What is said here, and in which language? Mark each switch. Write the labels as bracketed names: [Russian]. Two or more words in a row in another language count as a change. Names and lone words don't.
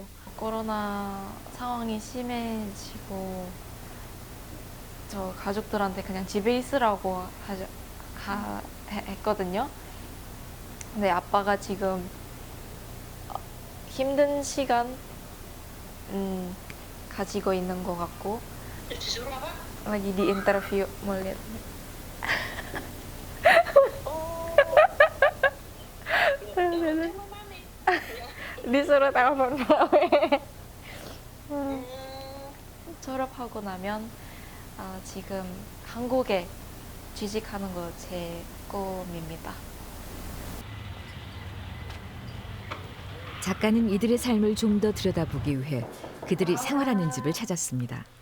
[Korean] 코로나 상황이 심해지고 저 가족들한테 그냥 집에 있으라고 했거든요. 근데 아빠가 지금 힘든 시간 가지고 있는 것 같고 [Indonesian] lagi di interview mau lihat disuruh telepon Mame. [Korean] 졸업하고 나면 지금 한국에 취직하는 거 제 꿈입니다. 작가는 이들의 삶을 좀 더 들여다보기 위해 그들이 생활하는 집을 찾았습니다.